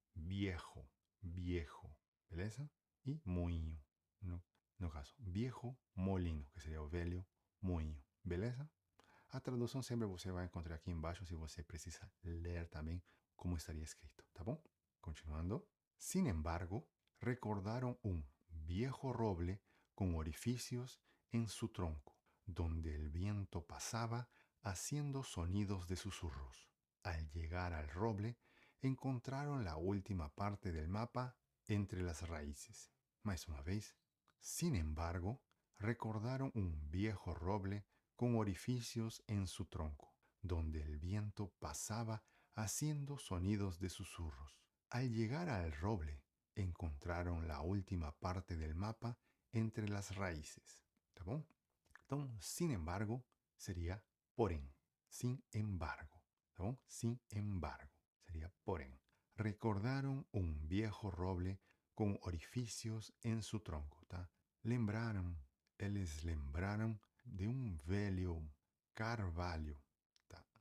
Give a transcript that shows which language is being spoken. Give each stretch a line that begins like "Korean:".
Portuguese: Viejo, viejo, beleza? E moinho, no caso,
Spanish: viejo molino,
Portuguese: que seria o velho moinho, beleza? A tradução sempre você vai encontrar aqui embaixo se você precisa ler também como estaria escrito, tá bom? Continuando.
Spanish: Sin embargo, recordaron un viejo roble con orificios en su tronco, donde el viento pasaba haciendo sonidos de susurros. Al llegar al roble, encontraron la última parte del mapa entre las raíces. Más una vez, sin embargo, recordaron un viejo roble con orificios en su tronco, donde el viento pasaba haciendo sonidos de susurros. Al llegar al roble, encontraron la última parte del mapa entre las raíces.
Portuguese: ¿Tá bom? Então, sin embargo, seria porém. Sin embargo. ¿Tá bom? Sin embargo. Seria porém.
Spanish: Recordaron un viejo roble con orificios en su tronco,
Portuguese: tá? Eles lembraram de um velho carvalho, tá?